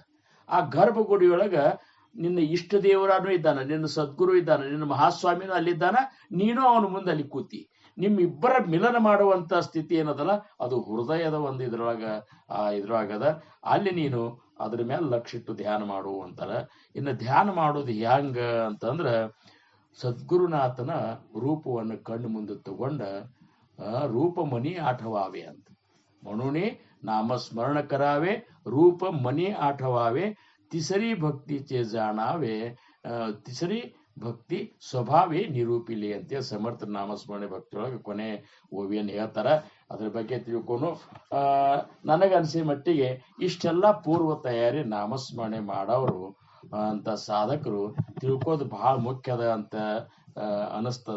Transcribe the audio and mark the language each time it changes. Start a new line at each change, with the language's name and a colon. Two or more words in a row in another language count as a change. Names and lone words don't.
Kannada: ಆ ಗರ್ಭಗುಡಿಯೊಳಗೆ ನಿನ್ನ ಇಷ್ಟ ದೇವರಾನು ಇದ್ದಾನೆ, ನಿನ್ನ ಸದ್ಗುರು ಇದ್ದಾನೆ, ನಿನ್ನ ಮಹಾಸ್ವಾಮಿನೂ ಅಲ್ಲಿದ್ದಾನ, ನೀನು ಅವನ ಮುಂದೆ ಅಲ್ಲಿ ಕೂತಿ ನಿಮ್ಮಿಬ್ಬರ ಮಿಲನ ಮಾಡುವಂತ ಸ್ಥಿತಿ ಏನದಲ್ಲ ಅದು ಹೃದಯದ ಒಂದು ಇದ್ರೊಳಗದ. ಅಲ್ಲಿ ನೀನು ಅದ್ರ ಮೇಲೆ ಲಕ್ಷ್ಯ ಇಟ್ಟು ಧ್ಯಾನ ಮಾಡು ಅಂತಾರೆ. ಇನ್ನು ಧ್ಯಾನ ಮಾಡೋದು ಹೆಂಗ ಅಂತಂದ್ರ ಸದ್ಗುರುನಾಥನ ರೂಪವನ್ನು ಕಣ್ಣು ಮುಂದೆ ತಗೊಂಡ
Marathi: रूप मनी आठवावे
Kannada: ಅಂತ
Marathi: म्हणून नामस्मरण करावे, रूप मनी आठवावे, तिसरी भक्तीचे जाणावे, तिसरी भक्ती स्वभावे निरूपिली
Kannada: ಅಂತ ಸಮರ್ಥ ನಾಮಸ್ಮರಣೆ ಭಕ್ತಿಯೊಳಗೆ ಕೊನೆ ಓವಿಯನ್ನು ಹೇಳ್ತಾರ. ಅದ್ರ ಬಗ್ಗೆ ತಿಳ್ಕೊಂಡು ನನಗನ್ಸಿ ಮಟ್ಟಿಗೆ ಇಷ್ಟೆಲ್ಲ ಪೂರ್ವ ತಯಾರಿ ನಾಮಸ್ಮರಣೆ ಮಾಡೋರು ಅಂತ ಸಾಧಕರು ತಿಳ್ಕೋದು ಬಹಳ ಮುಖ್ಯದ ಅಂತ ಅನಿಸ್ತದ.